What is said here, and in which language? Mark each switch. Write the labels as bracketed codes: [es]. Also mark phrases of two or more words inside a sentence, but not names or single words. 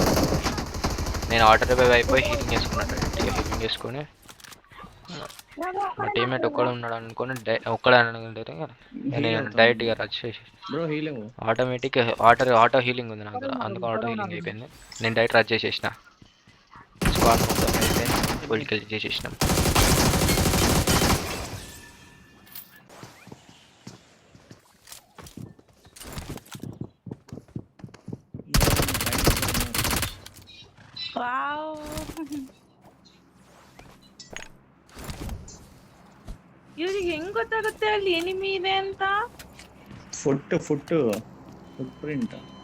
[te] నేను [en] auto revive [te] అయిపోయి హీలింగ్ చేసుకున్నాను. హీలింగ్ చేసుకొని మా టీమ్మేట్ ఒక్కడే ఉన్నాడు అనుకొని ఒక్కడే అనుకుంటే నేను డైరెక్ట్గా రష్ చేసి [en] bro healing automatic auto healing [te] ఉంది నాకు. అందుకు [en] auto healing [te] అయిపోయింది. నేను [en] direct rush [te] చేసేసిన. స్క్వాడ్ మొత్తం అయిపోయింది. పొలిటికల్ చేసేసినాం. [kn] ವಾವ್ ಇವ್ರಿಗೆ ಹೆಂಗ್ ಗೊತ್ತಾಗುತ್ತೆ ಅಲ್ಲಿ ಎನಿಮಿ ಇದೆ ಅಂತ? [en] foot print.